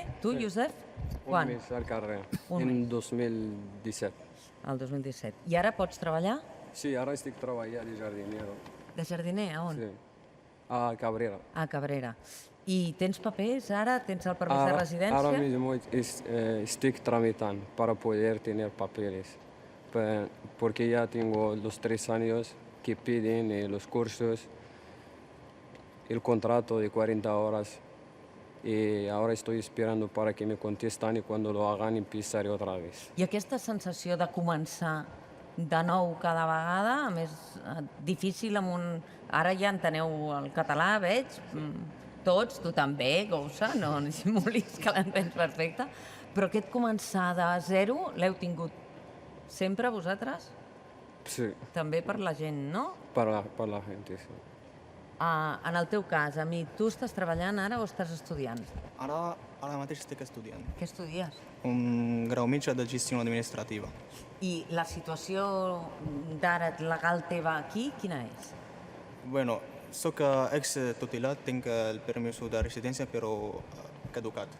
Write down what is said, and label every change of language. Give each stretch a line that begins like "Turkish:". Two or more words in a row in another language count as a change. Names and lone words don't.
Catalan: Tu, Josep? Quan? Un mes al carrer, Un en 2017. El 2017. I ara pots treballar? Sí, ara estic treballant de jardinero. De jardiner, a on? Sí. A Cabrera. A Cabrera. I tens papers ara? Tens el permís de residència?
Spanish: Ahora mismo estoy tramitando para poder tener papeles, porque ya tengo los 3 años que piden los cursos, el contrato de 40 horas, y ahora estoy esperando para que me contesten y cuando lo hagan empezaré otra vez.
Catalan: I aquesta sensació de començar de nou cada vegada, a més, difícil amb un... Ara ja enteneu el català, veig, tots, tu també, Gousa, no dissimulis que l'entens perfecte, però aquest començar de zero l'heu tingut sempre vosaltres? Sí, També per la gent, no?
Spanish: para la gente, sí.
Catalan: En el teu cas, Ami, tu estàs treballant ara o estàs estudiant? Ara mateix estic estudiant. Què estudies? Un grau mitjà de gestió administrativa. I la situació d'ara legal teva aquí, quina és? Bueno, soc ex-tutelat, tinc el permís de residència, però caducat.